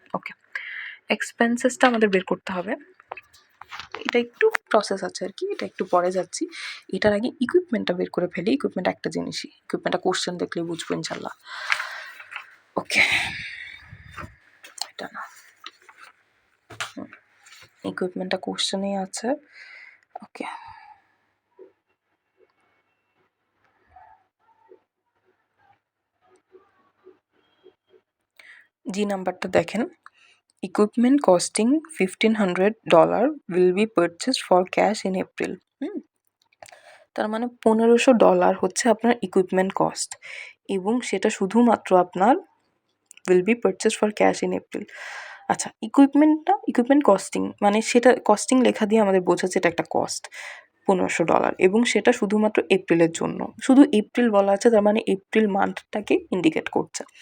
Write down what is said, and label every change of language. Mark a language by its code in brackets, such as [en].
[bn] ওকে, এক্সপেন্সেসটা আমাদের বের করতে হবে, এটা একটু প্রসেস আছে আর কি, এটা একটু পরে যাচ্ছি। এটার আগে ইকুইপমেন্টটা বের করে ফেলি। ইকুইপমেন্ট একটা জিনিসই, ইকুইপমেন্টটা কোশ্চেন দেখলেই বুঝবো ইনশাল্লাহ। ওকে, এটা না, ইকুইপমেন্টটা কোশ্চেনেই আছে। [en] okay, [bn] জি নাম্বারটা দেখেন, [en] equipment costing $1,500 will be purchased for cash in April. [bn] তার মানে $1,500 হচ্ছে আপনার ইকুইপমেন্ট কস্ট, এবং সেটা শুধুমাত্র আপনার [en] will be purchased for cash in April. [bn] আচ্ছা, ইকুইপমেন্ট কস্টিং মানে সেটা কস্টিং লেখা দিয়ে আমাদের বোঝাচ্ছে এটা একটা কস্ট $1,500, এবং সেটা শুধুমাত্র এপ্রিলের জন্য, শুধু এপ্রিল বলা আছে, তার মানে এপ্রিল মান্থটাকে ইন্ডিকেট করছে।